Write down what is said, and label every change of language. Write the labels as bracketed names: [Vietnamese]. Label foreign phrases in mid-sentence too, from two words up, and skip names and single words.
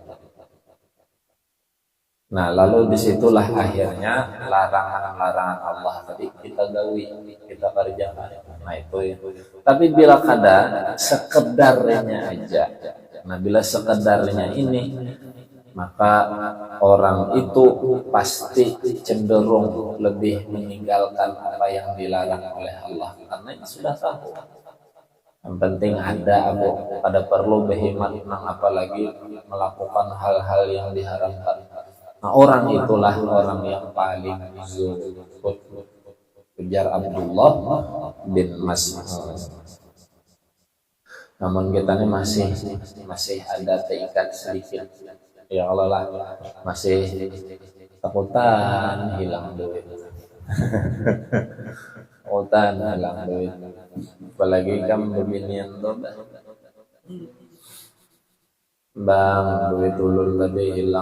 [Banjar] Nah, lalu disitulah akhirnya larangan-larangan Allah tadi kita gawi, kita kerjakan. Nah, itu ya. Tapi bila kada sekedarnya aja, nah bila sekedarnya ini, [Indonesian] maka orang itu pasti cenderung lebih meninggalkan apa yang dilarang oleh Allah, karena sudah tahu. Yang penting ada pada perlu berhemat, apalagi melakukan hal-hal yang diharamkan. Nah, orang itulah orang yang paling zuhud. Ujar Abdullah bin Mas'ud. Namun kita ini masih ada terikat sedikit. Ya Allah lah, masih takutan hilang duit. Takutan hilang duit. Apalagi kamu beginian tuh, bang, duit ulul tadi hilang.